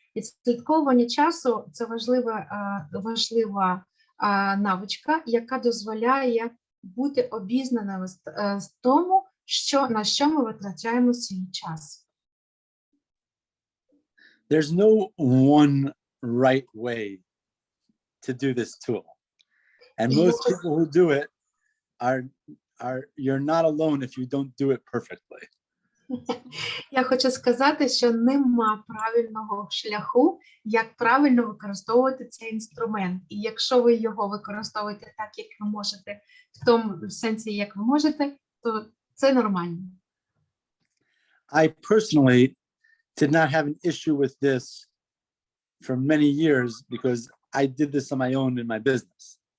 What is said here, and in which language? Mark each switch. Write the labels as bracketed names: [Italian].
[Ukrainian] Відслідковування часу – це важлива навичка, яка дозволяє бути обізнаними з тому, на що ми витрачаємо свій час. [English] There's no one right way to do this tool. And most people who do it you're not alone if you don't do it perfectly. [Ukrainian] Я хочу сказати, що нема правильного шляху, як правильно використовувати цей інструмент. І якщо ви його використовуєте так, як ви можете, в тому сенсі, як ви можете, то це нормально. [English] I personally did not have an issue with this for many years because I did this on my own in my business.